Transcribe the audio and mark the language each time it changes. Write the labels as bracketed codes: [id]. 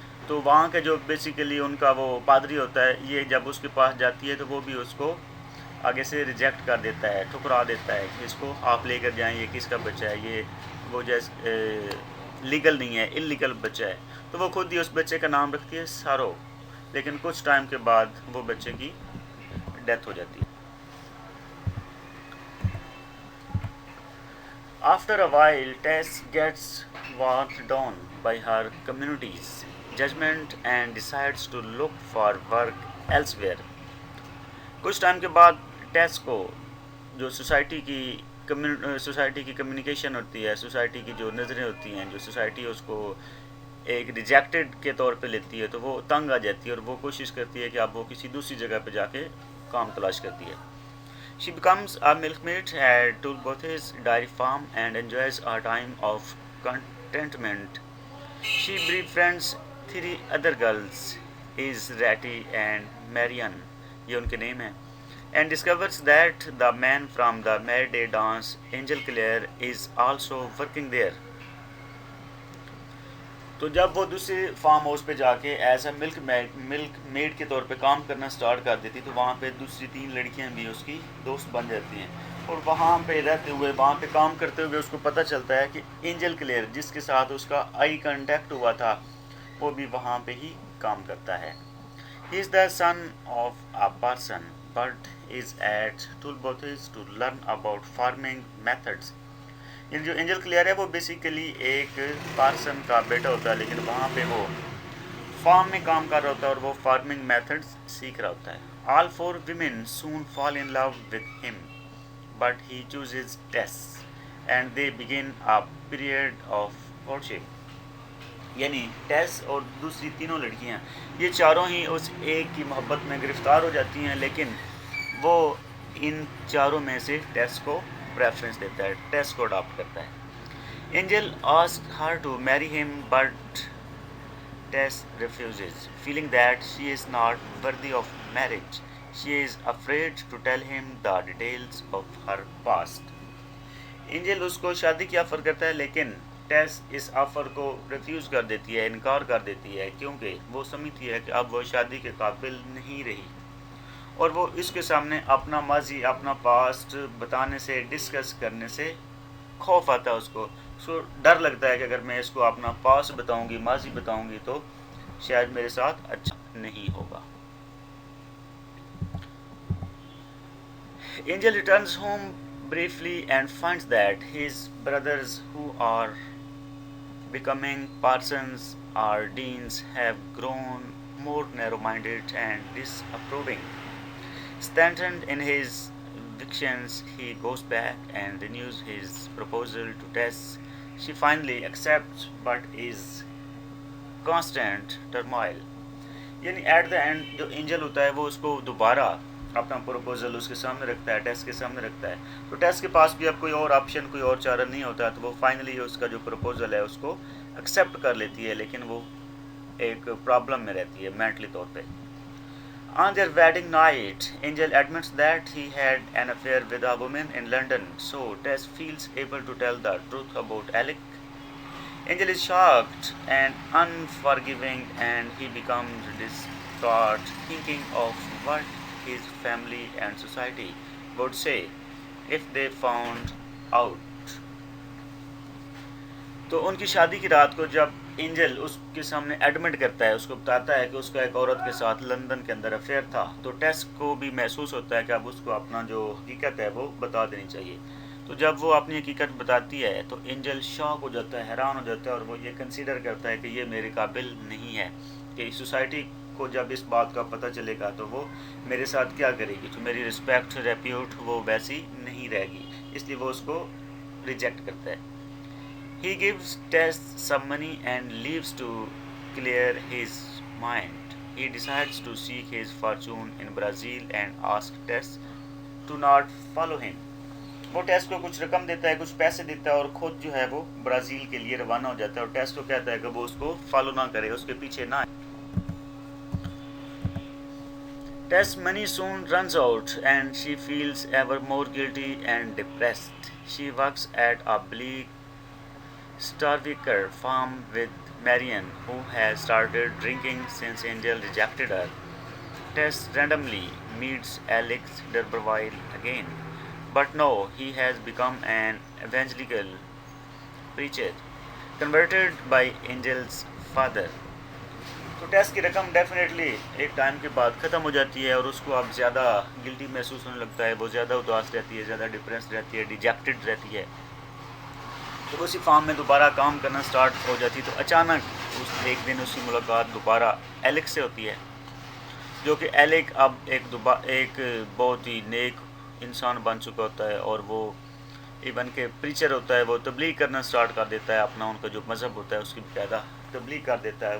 [ur] تو وہاں کے جو بیسیکلی ان کا وہ پادری ہوتا ہے، یہ جب اس کے پاس جاتی ہے تو وہ بھی اس کو آگے سے ریجیکٹ کر دیتا ہے، ٹھکرا دیتا ہے کہ اس کو آپ لے کر جائیں، یہ کس کا بچہ ہے، یہ وہ جیسے لیگل نہیں ہے، انلیگل بچہ ہے. تو وہ خود ہی اس بچے کا نام رکھتی ہے سارو. لیکن کچھ ٹائم کے بعد وہ بچے کی ڈیتھ ہو جاتی ہے. [en] After a while, Tess gets worn down by her community's judgment and decides to look for work elsewhere. [ur] کچھ ٹائم کے بعد ٹیس کو جو سوسائٹی کی کمیونیکیشن ہوتی ہے، سوسائٹی کی جو نظریں ہوتی ہیں، جو سوسائٹی اس کو ایک ریجیکٹڈ کے طور پہ لیتی ہے، تو وہ تنگ آ جاتی ہے اور وہ کوشش کرتی ہے کہ اب وہ کسی دوسری جگہ پہ جا کے کام تلاش کرتی ہے. [en] She becomes a milkmaid at Tulbothes dairy farm and enjoys a time of contentment. She befriends 3 other girls, Ratty and Marian, [ur] یہ ان کے نیم ہیں, [en] and discovers that the man from the Merry Day dance, Angel Clare, is also working there. [ur] تو جب وہ دوسرے farm house پہ جا کے [en] as a milkmaid [ur] کے طور پہ کام کرنا سٹارٹ کر دیتی تو وہاں پہ دوسری 3 لڑکیاں بھی اس کی دوست بن جاتی ہیں، اور وہاں پہ رہتے ہوئے وہاں پہ کام کرتے ہوئے اس کو پتہ چلتا ہے کہ اینجل کلیئر جس کے ساتھ اس کا آئی کانٹیکٹ ہوا تھا وہ بھی وہاں پہ ہی کام کرتا ہے. [en] He is the son of a person but is at Tulbothes to learn about farming methods. [ur] یہ جو اینجل کلیئر ہے وہ بیسیکلی ایک پارسن کا بیٹا ہوتا ہے، لیکن وہاں پہ وہ فارم میں کام کر رہا ہوتا ہے اور وہ فارمنگ میتھڈز سیکھ رہا ہوتا ہے. [en] All 4 women soon fall in love with him, but he chooses Tess and they begin a period of courtship. [ur] یعنی ٹیس اور دوسری تینوں لڑکیاں یہ چاروں ہی اس ایک کی محبت میں گرفتار ہو جاتی ہیں، لیکن وہ ان چاروں میں سے ٹیس کو پریفرنس دیتا ہے، ٹیس کو اڈاپٹ کرتا ہے. [en] Angel ask her to marry him but Tess refuses feeling that she is not worthy of marriage. She is afraid to tell him the details of her past. [ur] Angel اس کو شادی کی آفر کرتا ہے، لیکن ٹیس اس آفر کو ریفیوز کر دیتی ہے، انکار کر دیتی ہے، کیونکہ وہ سمجھتی ہے کہ اب وہ شادی کے قابل نہیں رہی، اور وہ اس کے سامنے اپنا ماضی اپنا پاسٹ بتانے سے ڈسکس کرنے سے خوف آتا ہے. اس کو ڈر لگتا ہے کہ اگر میں اس کو اپنا پاسٹ بتاؤں گی، ماضی بتاؤں گی تو شاید میرے ساتھ اچھا نہیں ہوگا. [en] Angel returns home briefly and finds that his brothers, who are becoming parsons or deans, have grown more narrow-minded and disapproving. Strengthened in his convictions, he goes back and renews his proposal to Tess. She finally accepts but is constant turmoil. [ur] یعنی [en] at the end [ur] جو Angel ہوتا ہے وہ اس کو دوبارہ اپنا proposal اس کے سامنے رکھتا ہے، ٹیس کے سامنے رکھتا ہے. تو ٹیس کے پاس بھی اب کوئی اور آپشن کوئی اور چارہ نہیں ہوتا، تو وہ فائنلی اس کا جو پروپوزل ہے اس کو ایکسیپٹ کر لیتی ہے، لیکن وہ ایک پرابلم میں رہتی ہے مینٹلی طور پہ. [en] On their wedding night, Angel admits that he had an affair with a woman in London, so Tess feels able to tell the truth about Alec. Angel is shocked and unforgiving, and he becomes distraught, thinking of what his family and society would say if they found out. [ur] تو ان کی شادی کی رات کو جب Angel اس کے سامنے admit کرتا ہے، اس کو بتاتا ہے کہ اس کا ایک عورت کے ساتھ لندن کے اندر افیئر تھا، تو ٹیس کو بھی محسوس ہوتا ہے کہ اب اس کو اپنا جو حقیقت ہے وہ بتا دینی چاہیے. تو جب وہ اپنی حقیقت بتاتی ہے تو اینجل شاک ہو جاتا ہے، حیران ہو جاتا ہے، اور وہ یہ کنسیڈر کرتا ہے کہ یہ میرے قابل نہیں ہے، کہ سوسائٹی کو جب اس بات کا پتہ چلے گا تو وہ میرے ساتھ کیا کرے گی، تو میری رسپیکٹ ریپیوٹ وہ ویسی نہیں رہے گی، اس لیے وہ اس کو ریجیکٹ کرتا ہے. [en] He gives Tess some money and leaves to clear his mind. He decides to seek his fortune in Brazil and asks Tess to not follow him. [ur] وہ ٹیس کو کچھ رقم دیتا ہے، کچھ پیسے دیتا ہے، اور خود جو ہے وہ برازیل کے لیے روانہ ہو جاتا ہے، اور ٹیس کو کہتا ہے کہ وہ اس کو فالو نہ کرے، اس کے پیچھے نہ آئے. [en] Tess' money soon runs out and she feels ever more guilty and depressed. She works at a bleak Starviker farm with Marian, who has started drinking since Angel rejected her. Tess randomly meets Alex d'Urberville again, but no, he has become an evangelical preacher, converted by Angel's father. [ur] تو ٹیس کی رقم definitely ایک time کے بعد ختم ہو جاتی ہے، اور اس کو اب زیادہ گلٹی محسوس ہونے لگتا ہے، وہ زیادہ اداس رہتی ہے، زیادہ ڈپریس رہتی ہے، ڈیجیکٹڈ رہتی ہے. تو اسی فارم میں دوبارہ کام کرنا سٹارٹ ہو جاتی ہے. تو اچانک ایک دن اس کی ملاقات دوبارہ ایلک سے ہوتی ہے، جو کہ ایلک اب ایک بہت ہی نیک انسان بن چکا ہوتا ہے، اور وہ ایون کہ پریچر ہوتا ہے، وہ تبلیغ کرنا سٹارٹ کر دیتا ہے، اپنا ان کا جو مذہب ہوتا ہے اس کی باقاعدہ تبلیغ کر دیتا ہے.